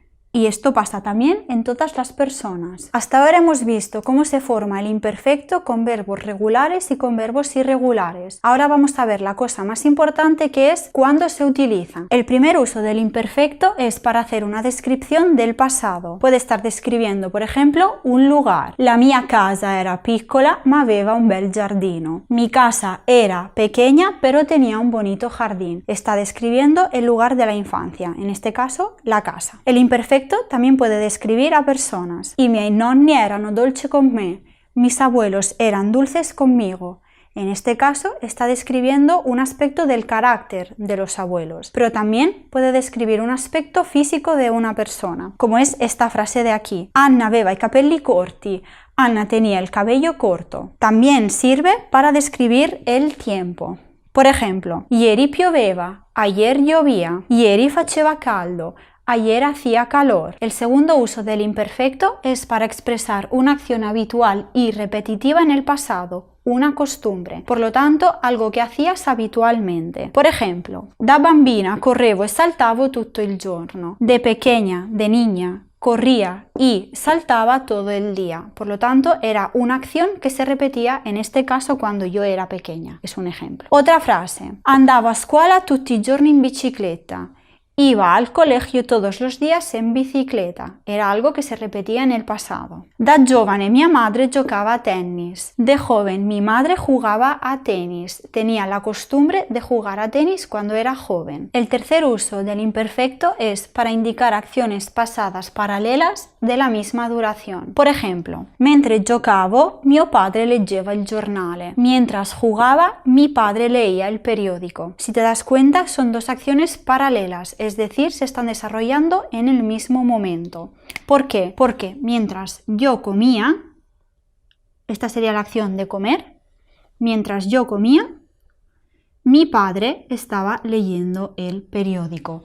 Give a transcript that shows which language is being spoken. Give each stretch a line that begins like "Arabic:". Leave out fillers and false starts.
Spanish: Y esto pasa también en todas las personas. Hasta ahora hemos visto cómo se forma el imperfecto con verbos regulares y con verbos irregulares. Ahora vamos a ver la cosa más importante, que es cuándo se utiliza. El primer uso del imperfecto es para hacer una descripción del pasado. Puede estar describiendo, por ejemplo, un lugar.
Italian: La mia casa era piccola ma aveva un bel giardino.
Spanish: Mi casa era pequeña pero tenía un bonito jardín. Está describiendo el lugar de la infancia, en este caso, la casa. El imperfecto también puede describir a personas.
Italian: I miei nonni erano dolci con me.
Spanish: Mis abuelos eran dulces conmigo. En este caso está describiendo un aspecto del carácter de los abuelos, pero también puede describir un aspecto físico de una persona, como es esta frase de aquí.
Italian: Anna aveva i capelli corti.
Spanish: Anna tenía el cabello corto. También sirve para describir el tiempo. Por ejemplo,
Italian: ieri pioveva,
Spanish: ayer llovía,
Italian: ieri faceva caldo,
Spanish: ayer hacía calor. El segundo uso del imperfecto es para expresar una acción habitual y repetitiva en el pasado, una costumbre, por lo tanto, algo que hacías habitualmente. Por ejemplo,
Italian: da bambina correvo e saltavo tutto il giorno.
Spanish: De pequeña, de niña, corría y saltaba todo el día. Por lo tanto, era una acción que se repetía, en este caso, cuando yo era pequeña. Es un ejemplo. Otra frase.
Italian: Andavo a scuola tutti i giorni in bicicletta.
Spanish: Iba al colegio todos los días en bicicleta. Era algo que se repetía en el pasado.
Italian: Da giovane mia madre giocava a tenis.
Spanish: De joven mi madre jugaba a tenis. Tenía la costumbre de jugar a tenis cuando era joven. El tercer uso del imperfecto es para indicar acciones pasadas paralelas de la misma duración. Por ejemplo,
Italian: mentre giocavo mio padre leggeva il giornale.
Spanish: Mientras jugaba mi padre leía el periódico. Si te das cuenta, son dos acciones paralelas, es decir, se están desarrollando en el mismo momento. ¿Por qué? Porque mientras yo comía, esta sería la acción de comer, mientras yo comía, mi padre estaba leyendo el periódico.